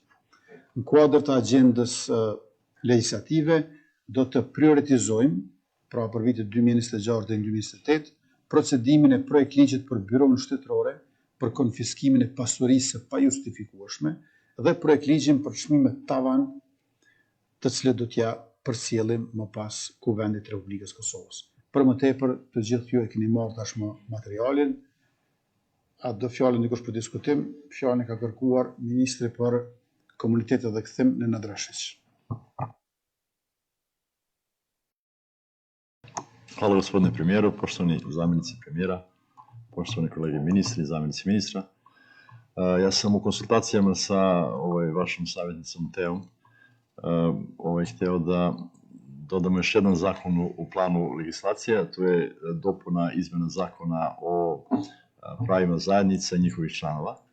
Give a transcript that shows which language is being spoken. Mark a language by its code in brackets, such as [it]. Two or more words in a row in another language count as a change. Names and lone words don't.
[sq] Në kuadër të agjendës legislative do të prioritizojmë, pra për vitet 2026 dhe 2028, procedimin e projekt ligjit për byron shtetërore për konfiskimin e pasurisë së pajustifikueshme dhe projekt ligjin për çmimet tavan, të cilët do t'ja përcjellim më pas Kuvendit të Republikës Kosovës. Për më tepër, të gjithë ju e keni marrë tashmë materialin. A do fjalën dikush për diskutim? Fjalën e ka kërkuar Ministri për Komunitetet dhe Kthim Nenad Rashić. [sr] Hvala gospodine premijeru, poštovani zamjenici premijera, poštovani kolege ministri, zamjenici ministra. Ja sam u konsultacijama sa vašom savjetnicom Teom hteo da dodamo još jedan zakon u planu legislacije, a to je dopuna izmena zakona o pravima zajednica i njihovih članova.